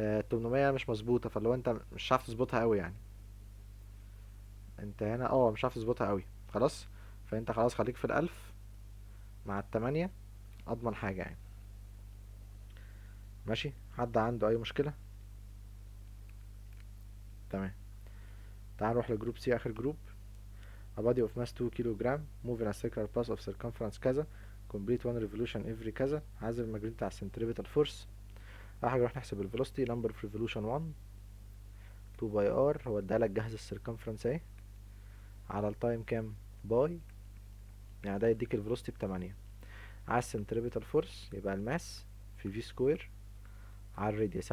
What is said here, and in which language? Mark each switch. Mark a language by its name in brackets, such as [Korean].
[Arabic] 800 مش مظبوطة، فاللي هو انت مش عارف تظبطها قوي يعني، انت هنا مش عارف تظبطها قوي خلاص. فانت خلاص خليك في الألف مع ال8، اضمن حاجة يعني. ماشي، حد عنده اي مشكلة؟ تمام. تعال نروح لجروب سي، اخر جروب. [English] A body of mass 2 kilo moving a circular path of circumference كذا complete one revolution every كذا. [Arabic] عايز المجهول بتاع السنتريبيتال فورس. اول حاجة نروح نحسب الفيلوسيتي، number of revolution 1 2 باي ار، هو ادالك جهز السيركمفرنس اهي، على التايم كام؟ باي، يعني ده يديك الفيلوسيتي ب8. عايز السنتريبيتال فورس، يبقى الماس في في سكوير على الراديوس.